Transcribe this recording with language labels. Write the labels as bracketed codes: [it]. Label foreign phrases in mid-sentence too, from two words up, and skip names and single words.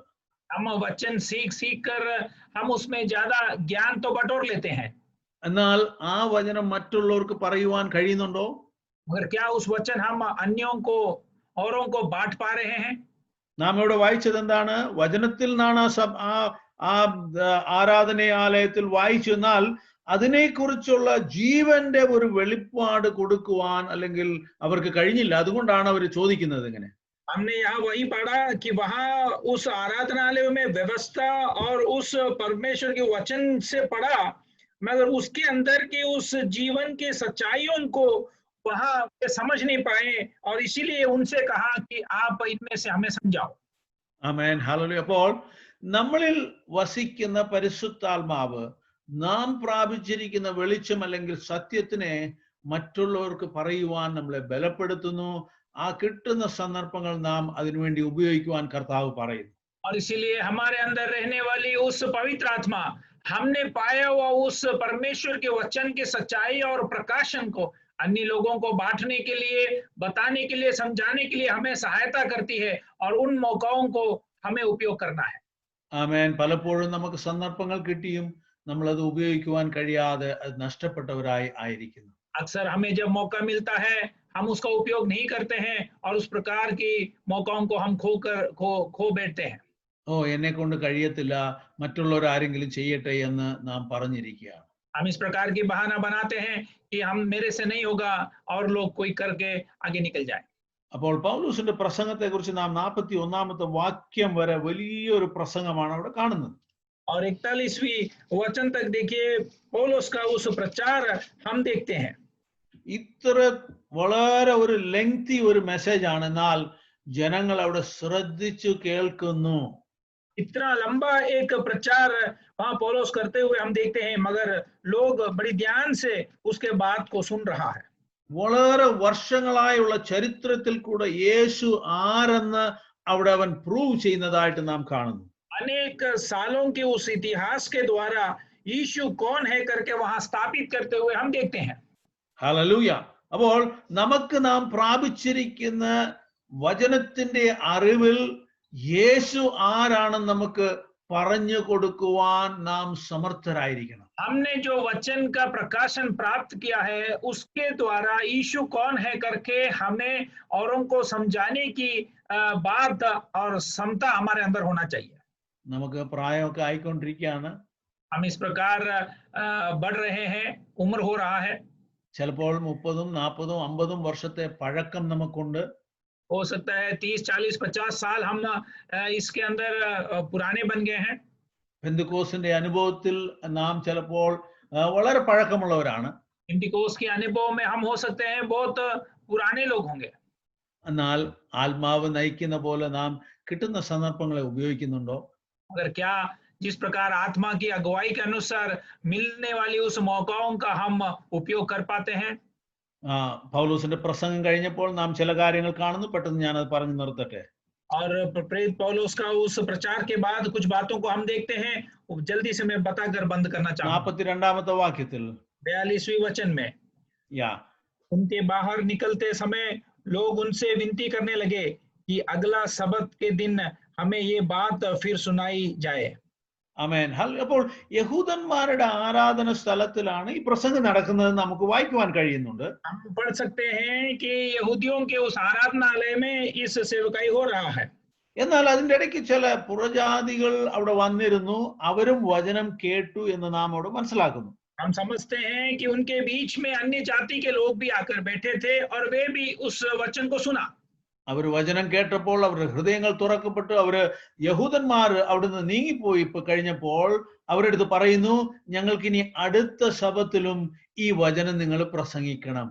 [hi] हम वचन सीख कर हम उसमें ज्यादा ज्ञान तो बटोर लेते हैं, [ml] എന്നാൽ ആ വചനം മറ്റുള്ളവർക്ക് പറയുവാൻ കഴിയുന്നുണ്ടോ? [hi] मगर क्या उस वचन हम अन्यों को औरों को बांट पा रहे हैं? [ml] നാം ഇവിടെ വായിച്ചത് എന്താണ്? വചനത്തിൽ നിന്നാണ് ആ ആരാധനാലയത്തിൽ വായിച്ചു. എന്നാൽ അതിനെക്കുറിച്ചുള്ള ജീവന്റെ ഒരു വെളിപ്പാട് കൊടുക്കുവാൻ അല്ലെങ്കിൽ അവർക്ക് കഴിഞ്ഞില്ല. അതുകൊണ്ടാണ് അവർ ചോദിക്കുന്നത് ഇങ്ങനെ. [hi] हमने यहाँ वही पढ़ा कि वहां उस आराधनालय में व्यवस्था और उस परमेश्वर के वचन से पढ़ा, मगर उसके अंदर के उस जीवन के सच्चाइयों को वहां समझ नहीं पाए, और इसीलिए उनसे कहा कि आप इनमें से हमें समझाओ। [ml] ആമേൻ, ഹല്ലേലൂയ. അപ്പോൾ നമ്മളിൽ വസിക്കുന്ന പരിശുദ്ധാത്മാവ് നാം പ്രാപിച്ചിരിക്കുന്ന വെളിച്ചം അല്ലെങ്കിൽ സത്യത്തിനെ മറ്റുള്ളവർക്ക് പറയുവാൻ നമ്മളെ ബലപ്പെടുത്തുന്നു. ആ കിട്ടുന്ന സന്ദർഭങ്ങൾ നാം അതിനുവേണ്ടി ഉപയോഗിക്കുവാൻ കർത്താവ് പറയുന്നു. [hi] और इसीलिए हमारे अंदर रहने वाली उस पवित्र आत्मा, हमने पाया हुआ उस परमेश्वर के वचन की सच्चाई और प्रकाशन को अन्य लोगों को बांटने के लिए, बताने के लिए, समझाने के लिए हमें सहायता करती है, और उन मौकाओं को हमें उपयोग करना है। [ml] ആമേൻ. പലപ്പോഴും നമുക്ക് സന്ദർഭങ്ങൾ കിട്ടിയും നമ്മളത് ഉപയോഗിക്കുവാൻ കഴിയാതെ അത് നഷ്ടപ്പെട്ടവരായി ആയിരിക്കുന്നു. [hi] अक्सर हमें जब मौका मिलता है हम उसका उपयोग नहीं करते हैं, और उस प्रकार की मौकाओं को हम खो बैठते हैं। [ml] ഓ, എന്നെ കൊണ്ട് കഴിയത്തില്ല, മറ്റുള്ളവർ ആരെങ്കിലും ചെയ്യട്ടെ എന്ന് നാം പറഞ്ഞിരിക്കുകയാണ്. [hi] हम इस प्रकार की बहाना बनाते हैं कि हम मेरे से नहीं होगा, और लोग कोई करके आगे निकल जाए। [ml] അപ്പോൾ പൗലോസിന്റെ പ്രസംഗത്തെക്കുറിച്ച് നാം 41-ാമത്തെ വാക്യം വരെ വലിയൊരു പ്രസംഗമാണ് അവിടെ കാണുന്നത്. [hi] और 41वीं वचन तक देखिए पौलुस का उस प्रचार हम देखते हैं। [ml] ഇത്ര വളരെ ഒരു ലെങ്തി ഒരു മെസ്സേജ് ആണ്, എന്നാൽ ജനങ്ങൾ അവിടെ ശ്രദ്ധിച്ചു കേൾക്കുന്നു. [hi] इतना लंबा एक प्रचार वहां पौलुस करते हुए हम देखते हैं, मगर लोग बड़ी ध्यान से उसके बात को सुन रहा है। [ml] വളരെ വർഷങ്ങളായുള്ള ചരിത്രത്തിൽ കൂടെ യേശു ആരെന്ന് അവിടെ അവൻ പ്രൂവ് ചെയ്യുന്നതായിട്ട് നാം കാണുന്നു. [hi] अनेक सालों के उस इतिहास के द्वारा यीशु कौन है करके वहां स्थापित करते हुए हम देखते हैं। [ml] ഹല്ലേലൂയ. അപ്പോൾ നമുക്ക് നാം പ്രാപിച്ചിരിക്കുന്ന വചനത്തിന്റെ അറിവിൽ യേശു ആരാണെന്ന് നമുക്ക് പറഞ്ഞു കൊടുക്കുവാൻ നാം സമർത്ഥരായിരിക്കണം. [hi] हमने जो वचन का प्रकाशन प्राप्त किया है उसके द्वारा यीशु कौन है करके हमें औरों को समझाने की बात और क्षमता हमारे अंदर होना चाहिए। [ml] നമുക്ക് പ്രായമൊക്കെ ആയിക്കൊണ്ടിരിക്കുകയാണ്. [hi] हम इस प्रकार बढ़ रहे हैं, उम्र हो रहा है। [ml] ചിലപ്പോൾ 30, 40, 50 വർഷത്തെ പഴക്കം നമുക്കുണ്ട്. [hi] हो सकता है 30, 40, 50 साल हम इसके अंदर पुराने बन गए हैं। [ml] പെന്തക്കോസ്തിന്റെ അനുഭവത്തിൽ നാം ചിലപ്പോൾ വളരെ പഴക്കമുള്ളവരാണ്. [hi] पेंटिकोस के अनुभव में हम हो सकते हैं बहुत पुराने लोग होंगे। [ml] എന്നാൽ ആത്മാവ് നയിക്കുന്ന പോലെ നാം കിട്ടുന്ന സന്ദർഭങ്ങളെ ഉപയോഗിക്കുന്നുണ്ടോ? [hi] मगर क्या जिस प्रकार आत्मा की अगुवाई के अनुसार मिलने वाली उस मौकाओं का हम उपयोग कर पाते हैं? [ml] പൗലോസിന്റെ പ്രസംഗം കഴിഞ്ഞപ്പോൾ നാം ചില കാര്യങ്ങൾ കാണുന്നു. പെട്ടെന്ന് ഞാനത് പറഞ്ഞു നിർത്തട്ടെ. [hi] और प्रेरित पौलुस का उस प्रचार के बाद कुछ बातों को हम देखते हैं, जल्दी से मैं बताकर बंद करना चाहूंगा। [ml] 42-ാമത്തെ വാക്യത്തിൽ [hi] 42वें वचन में യാ उनके बाहर निकलते समय लोग उनसे विनती करने लगे कि अगला सबत के दिन हमें ये बात फिर सुनाई जाए। [ml] ആമേൻ. അപ്പോൾ യഹൂദന്മാരുടെ ആരാധന സ്ഥലത്തിലാണ് ഈ പ്രസംഗം നടക്കുന്നത് നമുക്ക് വായിക്കുവാൻ കഴിയുന്നുണ്ട്. [hi] हम पढ़ सकते हैं कि यहूदियों के उस आराधनालय में इस सेवकाई हो रहा है। [ml] എന്നാൽ അതിന്റെ ഇടയ്ക്ക് ചില പുറജാതികൾ അവിടെ വന്നിരുന്നു, അവരും വചനം കേട്ടു എന്ന് നാം അവിടെ മനസ്സിലാക്കുന്നു. [hi] हम समझते हैं कि उनके बीच में अन्य जाति के लोग भी आकर बैठे थे और वे भी उस वचन को सुना। [ml] അവർ വചനം കേട്ടപ്പോൾ അവരുടെ ഹൃദയങ്ങൾ തുറക്കപ്പെട്ടു. അവര് യഹൂദന്മാർ അവിടുന്ന് നീങ്ങിപ്പോയി കഴിഞ്ഞപ്പോൾ അവരുടെ അടുത്ത് പറയുന്നു, ഞങ്ങൾക്ക് ഇനി അടുത്ത ശബത്തിലും ഈ വചനം നിങ്ങൾ പ്രസംഗിക്കണം.